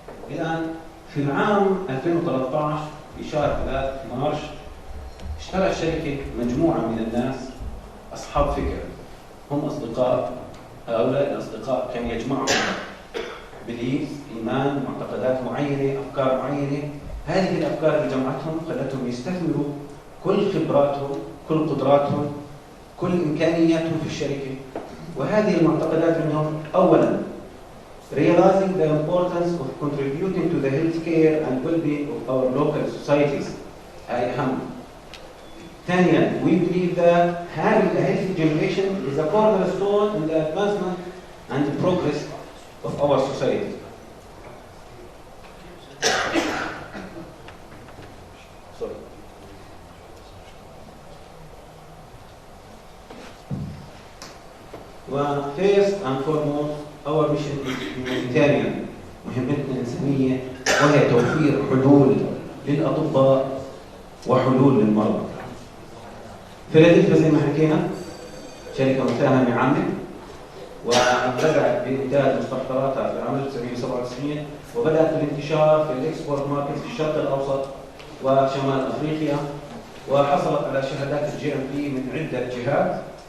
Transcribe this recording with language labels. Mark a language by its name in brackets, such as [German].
[Arabic] الان في العام 2013 في شهر 3 مارس اشترى الشركه مجموعه من الناس اصحاب فكر، هم اصدقاء. هؤلاء الاصدقاء كان يجمعهم بليف، ايمان، معتقدات معينه، افكار معينه. هذه الافكار اللي جمعتهم خلتهم يستثمروا كل خبراتهم، كل قدراتهم، كل امكانياتهم في الشركه. وهذه المعتقدات منهم اولا [English] realizing the importance of contributing to the healthcare and well-being of our local societies. [Arabic] هاي أهم. [English] ثانيا we believe that having a healthy generation is a cornerstone in the advancement and the progress of our society. Sorry. Well, first and foremost, our mission is humanitarian. [Arabic] مهمتنا إنسانية، وهي توفير حلول للأطباء وحلول للمرضى. فيلادلفيا زي ما حكينا شركة مساهمة عامة، وبدأت بإنتاج مستحضراتها في عام 1997، وبدأت بالانتشار في الإكسبورت ماركت في الشرق الأوسط وشمال أفريقيا، وحصلت على شهادات الجي ام بي من عدة جهات.